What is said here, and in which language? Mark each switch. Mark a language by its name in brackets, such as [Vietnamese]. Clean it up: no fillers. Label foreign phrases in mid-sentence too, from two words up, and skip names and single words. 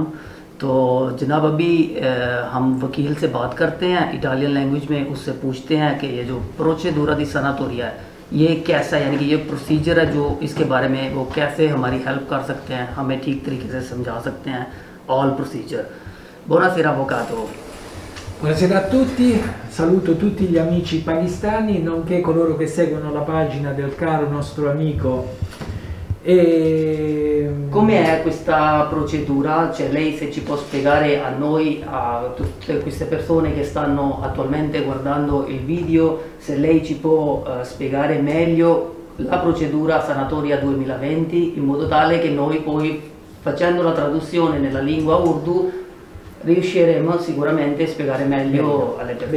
[Urdu] تو جناب ابھی ہم وکیل سے بات کرتے ہیں [English] Italian language [Urdu] میں، اس سے پوچھتے ہیں کہ یہ جو پروسیجر [Italian] di sanatoria [Urdu] ہے یہ کیسا ہے، یعنی کہ یہ پروسیجر ہے جو اس کے بارے میں وہ کیسے ہماری ہیلپ کر سکتے ہیں، ہمیں ٹھیک طریقے سے سمجھا سکتے ہیں [English] all procedure. [Italian] Buonasera avvocato. Buonasera a tutti, saluto tutti gli amici pakistani, nonché coloro che seguono la pagina del caro nostro amico. Com'è questa procedura? Cioè lei se ci può spiegare a noi, a tutte queste persone che stanno attualmente guardando il video, se lei ci può spiegare meglio la procedura sanatoria 2020 in modo tale che noi poi facendo la traduzione nella lingua urdu riusciremo sicuramente a spiegare meglio alle persone.